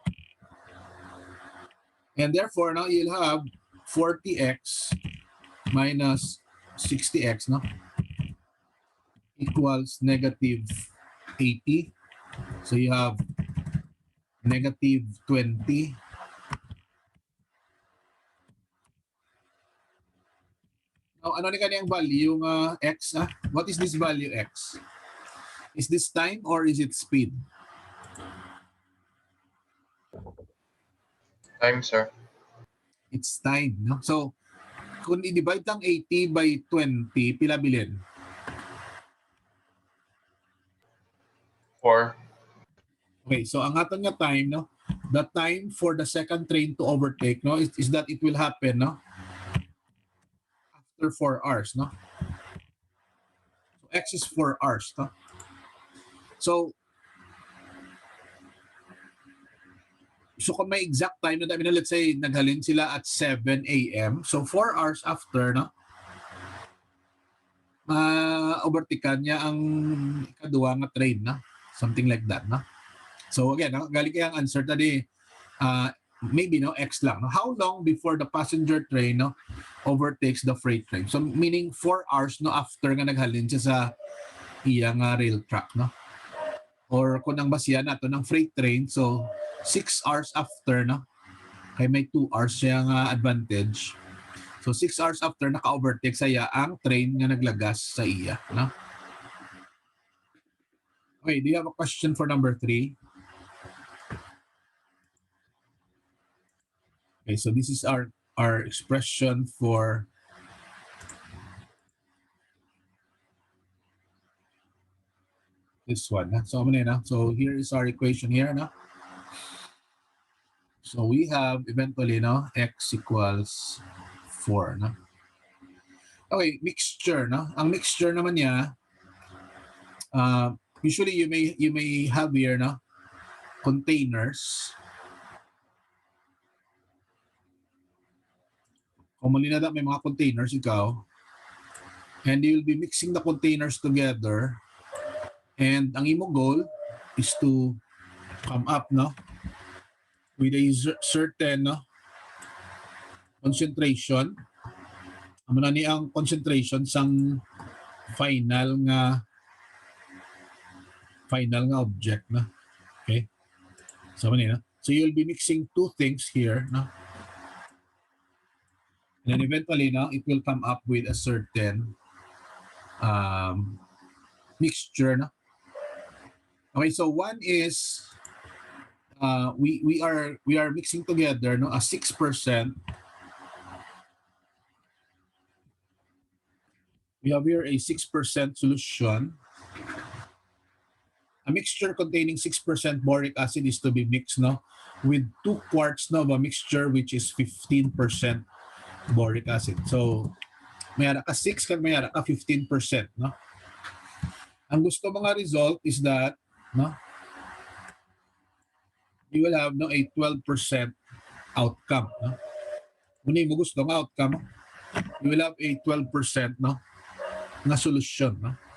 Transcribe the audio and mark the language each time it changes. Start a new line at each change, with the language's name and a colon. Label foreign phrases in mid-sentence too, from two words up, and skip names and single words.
English: And therefore now you'll have 40x minus 60x no equals negative 80. So you have negative 20 . Now,
Hiligaynon: ano ni kaniyang value ng x?
English: What is this value x? Is this time or is it speed? Time, sir. It's time. No? So,
Hiligaynon: kung i-divide ang 80 by 20, pila bilin? 4. Okay, so ang aton nga time, no?
English: The time for the second train to overtake, no, is that it will happen, no? After 4 hours, no? So x is 4 hours, no?
Hiligaynon: So So kung may
English: exact time
Hiligaynon: na dami na,
English: let's say
Hiligaynon: naghalin sila at 7 a.m.
English: So 4 hours after,
Hiligaynon: no, overtikan niya ang ikaduwa nga train, no?
English: Something like that, no? So again, no,
Hiligaynon: galing kaya ang answer tadi, maybe no X lang. No?
English: How long before the passenger train, no, overtakes the freight train? So meaning 4 hours no after
Hiligaynon: nga naghalin siya sa iyang
English: rail track, no?
Hiligaynon: Or kung ang basiya nato ng
English: freight train, so 6 hours after,
Hiligaynon: no? Kay may
English: 2 hours
Hiligaynon: siya nga advantage.
English: So 6 hours after
Hiligaynon: naka-overtake saya ang train nga naglagas sa iya, no?
English: Okay, do you have a question for number 3? Okay, so this is our expression for this one. So, so here is our equation here. No? So we have eventually no, x equals 4. No? Okay, mixture. No?
Hiligaynon: Ang mixture naman niya,
English: usually you may have here no, containers.
Hiligaynon: Commonly na may mga containers ikaw.
English: And you will be mixing the containers together. And
Hiligaynon: ang imo
English: goal is to come up no, with a certain no, concentration.
Hiligaynon: Amo na ni ang concentration sang final nga object na. Okay? So na.
English: So you'll be mixing two things here, no? And then eventually, no, it will come up with a certain mixture, no? Okay, so one is we are mixing together no a 6%. We have here a 6% solution. A mixture containing 6% boric acid is to be mixed no with 2 quarts no, of a mixture which is 15% boric acid.
Hiligaynon: So mayara ka 6 kag mayara ka 15%, no? Ang gusto mga
English: result is that no, you will have no a 12% outcome, no?
Hiligaynon: Kung mo gusto ng
English: outcome, you will have a 12% no na solution, no?